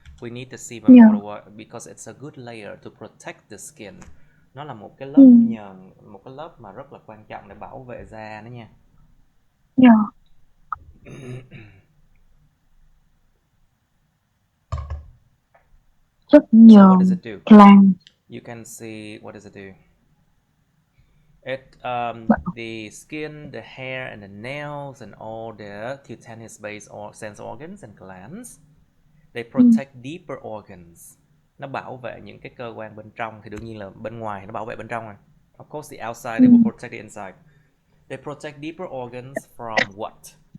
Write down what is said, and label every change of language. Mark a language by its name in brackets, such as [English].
[English] We need the sebum because it's a good layer to protect the skin. [Vietnamese] Nó là một cái lớp nhờn, một cái lớp mà rất là quan trọng để bảo vệ da đó nha. [English] Yeah. [Vietnamese] Chất nhờn. [English] So what does it do? Gland. You can see, what does it do? It the skin, the hair, and the nails, and all the cutaneous-based sense organs and glands, they protect deeper organs. [Vietnamese] Nó bảo vệ những cái cơ quan bên trong, thì đương nhiên là bên ngoài nó bảo vệ bên trong rồi. [English] Of course, the outside they will protect the inside. They protect deeper organs from what?